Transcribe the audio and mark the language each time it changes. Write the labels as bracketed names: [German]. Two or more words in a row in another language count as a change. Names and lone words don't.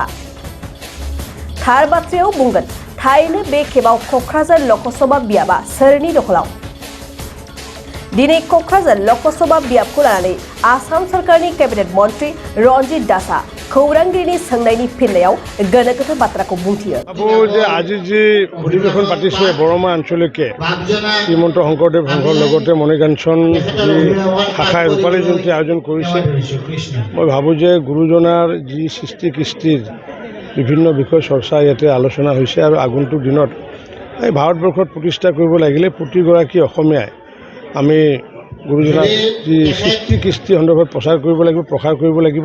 [Bodo] थार बाथ्रायाव बुंगोन थारैनो बे खेबाव क'क्राझार ल'कसभा बियाबा सोरनि दखलाव? दिनै क'क्राझार ल'कसभा बियाबखौ लानानै आसाम सरकारनि केबिनेट मन्थ्रि रन्जित दासआ खौरांगिरिनि सोंनायनि फिननायाव गोनो गोथो बाथ्राखौ बुंथियो। [Assamese] আজি যি অধিৱেশন পাতিছে বৰমা আঞ্চলিকে শ্ৰীমন্ত শংকৰদেৱ সংঘৰ লগতে মণিকাঞ্চন যি শাখাই ৰূপালী জয়ন্তী আয়োজন কৰিছে, মই ভাবোঁ যে গুৰুজনাৰ যি সৃষ্টি কৃষ্টিৰ বিভিন্ন বিষয় চৰ্চা ইয়াতে আলোচনা হৈছে আৰু আগন্তুক দিনত এই ভাৰতবৰ্ষত প্ৰতিষ্ঠা কৰিব লাগিলে প্ৰতিগৰাকী অসমীয়াই আমি গুৰুজনাৰ যি সৃষ্টি কৃষ্টি সন্দৰ্ভত প্ৰচাৰ কৰিব লাগিব, প্ৰসাৰ কৰিব লাগিব।